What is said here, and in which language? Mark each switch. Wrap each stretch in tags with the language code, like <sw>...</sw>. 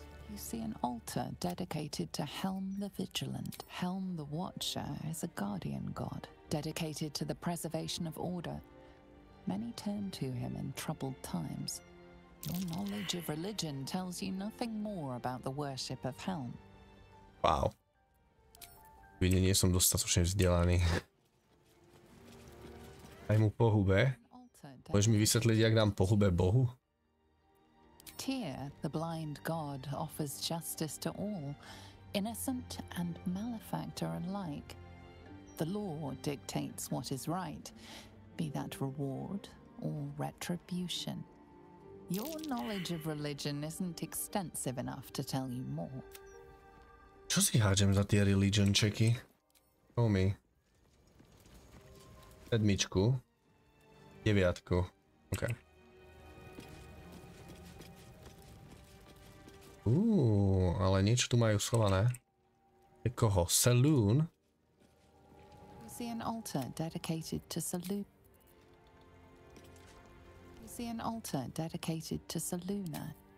<en>You see an altar dedicated to Helm the Vigilant. Helm the Watcher is a guardian god, dedicated to the preservation of order. Many turn to him in troubled times. Your knowledge of religion tells you nothing more about the worship of Helm. Wow.</en> <sk>Vidím, nie som dostatočne vzdelaný. Daj mu po hube. Môžeš mi vysvetliť, jak dám po hube bohu?</sk> <en>Tyr, the blind god, offers justice to all, innocent and malefactor alike. The law dictates what is right, be that reward or retribution. Your knowledge of religion isn't extensive enough to tell you more.</en> <sk>Čo si hádžem za tie religion checky?</sk> <en>Show me.</en> <sk>7, 9. OK. Ale niečo tu majú schované. Koho? Saloon?</sk> <en>You see an altar dedicated to Saluna. You see an altar dedicated to Saluna.</en>